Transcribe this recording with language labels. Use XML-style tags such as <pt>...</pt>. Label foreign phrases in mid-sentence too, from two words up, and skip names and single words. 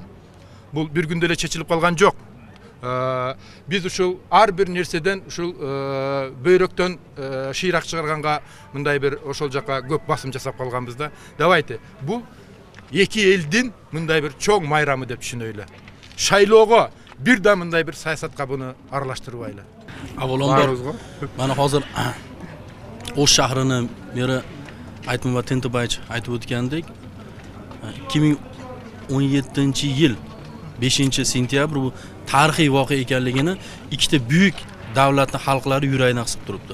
<ky>Бул бир күндө эле чечилип калган жок. Биз ушул ар бир нерседен ушул бөйрөктөн шыйрак чыгарганга мындай бир ошол жака көп басым жасап калганбыз да. Давайте бул эки элдин мындай бир чоң майрамы деп түшүнөйлү. Шайлоого бир да мындай бир саясатка буну аралаштырбайлы.</ky> <uz>Avvalambor mana hozir Osh shahrini meri Aytmatov Tentobayevich aytib o'tgandek 2017-yil 5-sentyabr bu tarixiy voqea ekanligini ikkita buyuk davlatning xalqlari yuragini qisib turibdi.</uz>